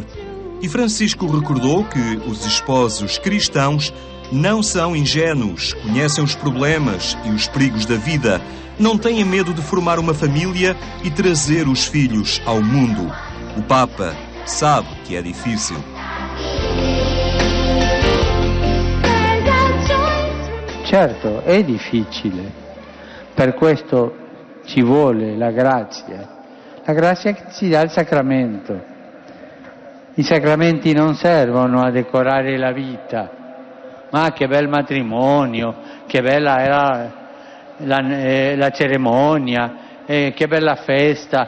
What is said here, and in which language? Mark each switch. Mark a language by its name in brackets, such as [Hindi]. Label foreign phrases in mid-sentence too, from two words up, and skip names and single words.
[Portuguese] E Francisco recordou que os esposos cristãos não são ingênuos, conhecem os problemas e os perigos da vida, não têm medo de formar uma família e trazer os filhos ao mundo. O Papa sabe que é difícil. [Italian] Certo, è difficile, per questo ci vuole la grazia che ci dà il sacramento. I sacramenti non servono a decorare la vita, ma che bel matrimonio, che bella era la cerimonia, che bella festa.